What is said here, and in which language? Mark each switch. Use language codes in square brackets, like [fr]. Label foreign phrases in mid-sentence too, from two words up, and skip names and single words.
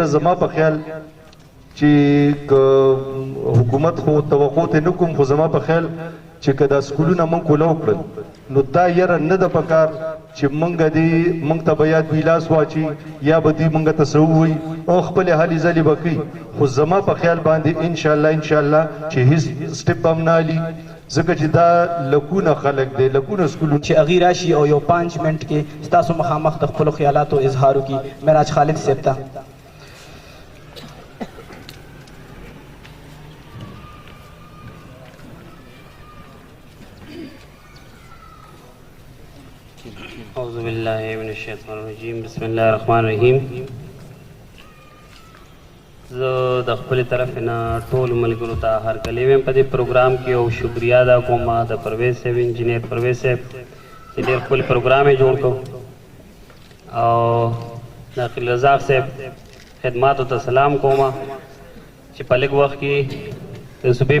[ps] زما په خیال چې که حکومت خو توقع ته نه کوم خو زما په خیال چې که دا سکولونه موږ کولاو کړل نو دا یاره نه ده پکار چې موږ ته به یا دوی لاس واچي یا به دوی موږ ته څه ووایي او خپلې هلې ځلې به کوي خو زما په خیال باندې انشاءالله چې هیڅ سټپ هم نه هلي ځکه چې دا لکونه خلک دی لکونه سکولونه چې اغي راشي او یو 5 منټ کې ستاسو مخامخ د خپلو خیالاتو اظهار وکړي معراج خالد صاحب ته [ar] اعوذ باللہ من الشیطان الرجیم بسم اللہ الرحمن الرحیم [ps] زه د خپل طرف نه ټول ملګرو ته هر کله ویم په دې پروګرام کې او شکریا ادا کوم د پرویز صاحب انجینیر پرویز صاحب چې ډېر خپل پروګرام یې جوړ کړ او ناقل رزاق صاحب خدماتو ته سلام کوم چې په لږ وخت کې د صوبې